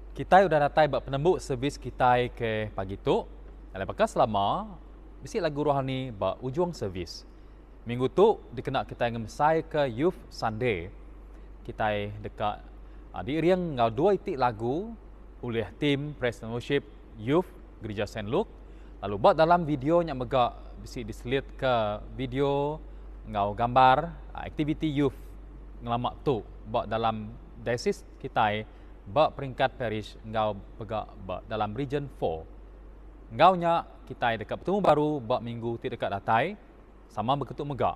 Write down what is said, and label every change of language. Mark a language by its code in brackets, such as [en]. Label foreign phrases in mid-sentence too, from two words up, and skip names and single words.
[iba] kita sudah datang buat penembuk servis kita ke pagi tu. Dan lepas selama bisi lagu rohani buat ujung servis. Minggu tu dikena kita ngemsai ke Youth Sunday. Kita dekat di riang ngau 2 itik lagu oleh tim Praise and Worship Youth Gereja St. Luke. Lalu buat dalam video yang megak bisi diselit ke video ngau gambar aktiviti youth ngelamak tu buat dalam diocese kita buat peringkat parish ngau pegak buat dalam region 4. Ngau nya kita dekat bertemu baru buat minggu ti dekat datai sama berketuk megak.